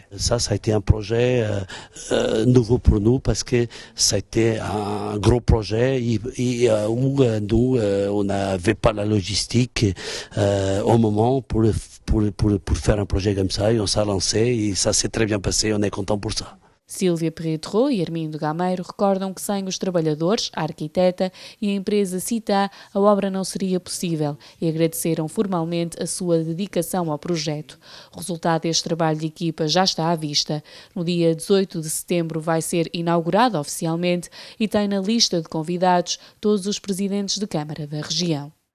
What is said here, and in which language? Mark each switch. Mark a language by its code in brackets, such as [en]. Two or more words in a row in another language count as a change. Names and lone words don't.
[fr] Ça a été un projet nouveau pour nous parce que ça a été un gros projet où nous, on n'avait pas la logistique au moment pour faire un projet comme ça, et on s'est lancé et ça s'est très bien passé, on est content pour ça. [pt] Sílvia Perretrot e Armindo Gameiro recordam que sem os trabalhadores, a arquiteta e a empresa Cita, a obra não seria possível e agradeceram formalmente a sua dedicação ao projeto. O resultado deste trabalho de equipa já está à vista. No dia 18 de setembro vai ser inaugurado oficialmente e tem na lista de convidados todos os presidentes de Câmara da região.